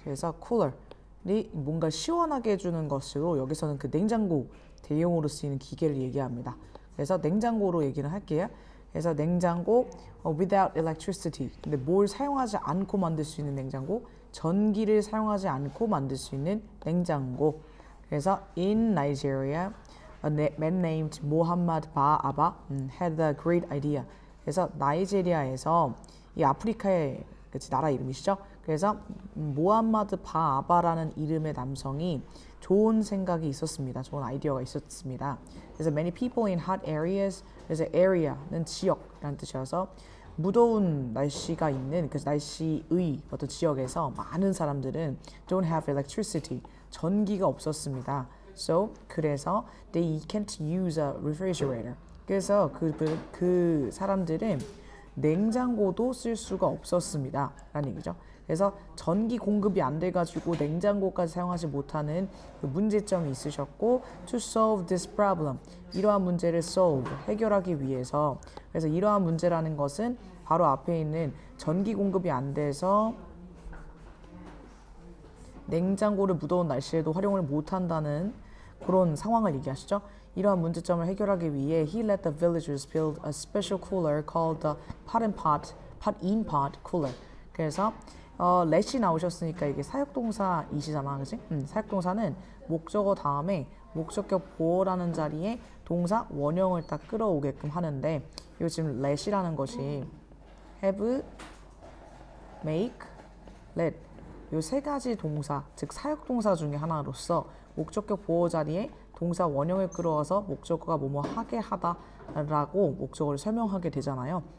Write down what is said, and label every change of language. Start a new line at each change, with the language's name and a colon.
Korean: 그래서 cooler이 뭔가 시원하게 해주는 것으로 여기서는 그 냉장고 대용으로 쓰이는 기계를 얘기합니다. 그래서 냉장고로 얘기를 할게요. 그래서 냉장고
English: without electricity.
Korean: 근데 뭘 사용하지 않고 만들 수 있는 냉장고? 전기를 사용하지 않고 만들 수 있는 냉장고. 그래서
English: in Nigeria a man named Muhammad Ba-Aba had a great idea.
Korean: 그래서 나이지리아에서 이 아프리카의 나라 이름이시죠. 그래서 모함마드 바아바라는 이름의 남성이 좋은 생각이 있었습니다. 좋은 아이디어가 있었습니다.
English: 그래서 many people in hot areas.
Korean: 그래서 area는 지역이라는 뜻이어서 무더운 날씨가 있는 그 날씨의 어떤 지역에서 많은 사람들은
English: don't have electricity.
Korean: 전기가 없었습니다.
English: So
Korean: 그래서
English: they can't use a refrigerator.
Korean: 그래서 그 사람들은 냉장고도 쓸 수가 없었습니다. 라는 얘기죠. 그래서 전기 공급이 안 돼가지고 냉장고까지 사용하지 못하는 그 문제점이 있으셨고
English: to solve this problem.
Korean: 이러한 문제를 solve, 해결하기 위해서 그래서 이러한 문제라는 것은 바로 앞에 있는 전기 공급이 안 돼서 냉장고를 무더운 날씨에도 활용을 못한다는 그런 상황을 얘기하시죠. 이러한 문제점을 해결하기 위해
English: he let the villagers build a special cooler called the pot-in-pot cooler.
Korean: 그래서 let이 나오셨으니까 이게 사역동사이시잖아, 그치? 사역동사는 목적어 다음에 목적격 보어라는 자리에 동사 원형을 딱 끌어오게끔 하는데 이거 지금 let이라는 것이 have, make, let 이 세 가지 동사, 즉 사역동사 중에 하나로서 목적격 보어 자리에 동사 원형을 끌어와서 목적어가 뭐뭐 하게 하다라고 목적어를 설명하게 되잖아요.